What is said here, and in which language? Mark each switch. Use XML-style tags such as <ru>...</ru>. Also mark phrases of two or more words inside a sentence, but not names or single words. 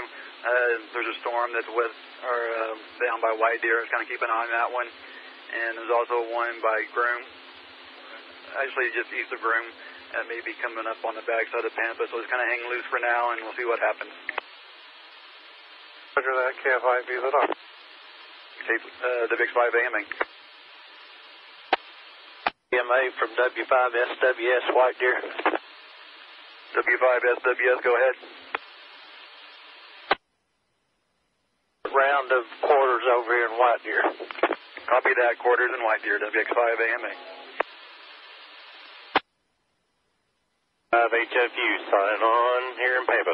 <en>There's a storm that's down by White Deer. Just kind of keep an eye on that one. And there's also one by Groom, actually just east of Groom, that may be coming up on the backside of Pampa. So just kind of hang loose for now, and we'll see what happens. Roger that, KF5 VZR. WX5AMA. AMA from W5SWS White Deer. W5SWS, go ahead. Round of quarters over here in White Deer. Copy that, quarters in White Deer, WX5AMA. 5HFU signing on here in Pampa.</en>